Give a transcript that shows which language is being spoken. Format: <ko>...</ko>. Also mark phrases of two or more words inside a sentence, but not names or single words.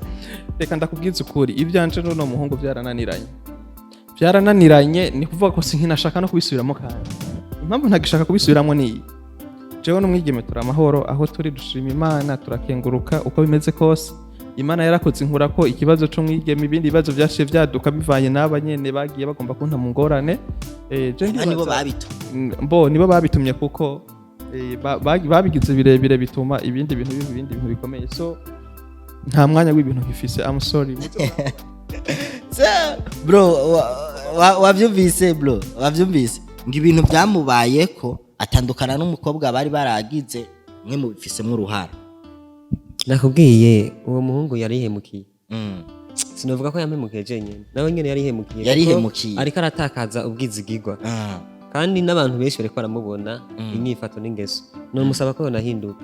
<rn>reka ndakubwiza ukuri ivyanje no muhungu byarananiranye ni kuvuga ko sinkinashaka no kubisubiramo kandi impamvu ntagishaka kubisubiramo ni jewe n'umwigeme turamahoro aho turi dushima Imana turakenguruka uko bimeze kose Imana yarakoze inkura ko ikibazo cyo mwigeme ibindi bibazo byashe byaduka bivanye n'abanyene bagiye bagomba kunta mu ngorane nibo babitumye kuko babigize birebire bituma ibindi bintu bikomeye so nta mwanya w'ibintu nkifise</rn> <en>I'm sorry</en> <rn>so bro wavyumvise ngo ibintu byamubaye ko atandukana n'umukobwa bari baragize mwe mu bifisemo uruhara nakubwiye uwo muhungu yarihemukiye sinovuga ko yamemukiye jenyene nawe nyene yarihemukiye ariko aratakaza ubwizigirwa kandi n'abantu benshi bariko baramubona inyifato n'ingeso no musaba ko nahinduka</rn>